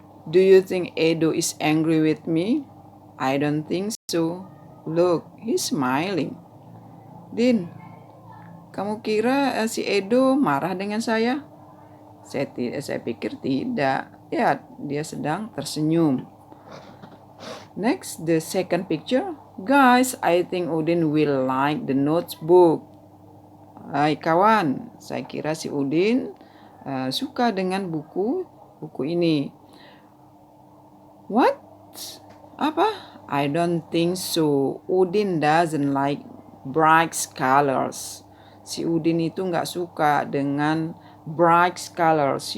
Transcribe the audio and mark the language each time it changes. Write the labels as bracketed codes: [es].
[en] Do you think Edo is angry with me? I don't think so. Look, he's smiling. [id] Din, kamu kira si Edo marah dengan saya? Saya pikir tidak. Ya, dia sedang tersenyum. [en] Next, the second picture. Guys, I think Udin will like the notebook. [id] Hai kawan, saya kira si Udin suka dengan buku ini. [en] What? [id] Apa? [en] I don't think so. Udin doesn't like bright colors. [id] Si Udin itu nggak suka dengan [en] bright colors.